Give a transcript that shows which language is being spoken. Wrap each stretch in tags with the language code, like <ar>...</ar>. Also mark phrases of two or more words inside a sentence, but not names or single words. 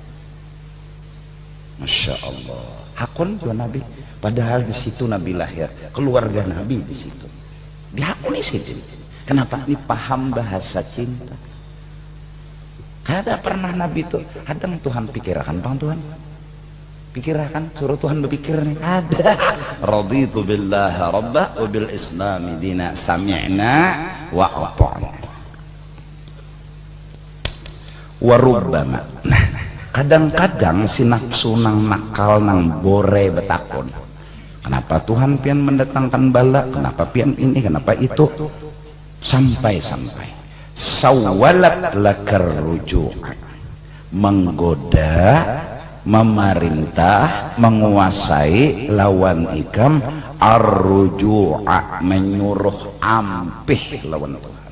<ar>ما شاء الله,</ar> <bjn>hakun dua Nabi, padahal di situ Nabi lahir, keluarga Nabi di situ dihakuni situ. Kenapa? Ini paham bahasa cinta. Kada pernah Nabi itu kadang Tuhan pikirkan bang Tuhan pikirkan suruh Tuhan berpikir nih ada.</bjn> <ar>رضيت بالله ربا وبالإسلام دينا سمعنا وأطعنا. وربما.</ar> <bjn>Nah, kadang-kadang si nafsu nang nakal nang bore betakon, kenapa Tuhan pian mendatangkan bala, kenapa pian ini, kenapa itu, sampai sawalat lakar rujuk, menggoda, memerintah, menguasai lawan ikam, arruju'a, menyuruh ampih lawan Tuhan.</bjn>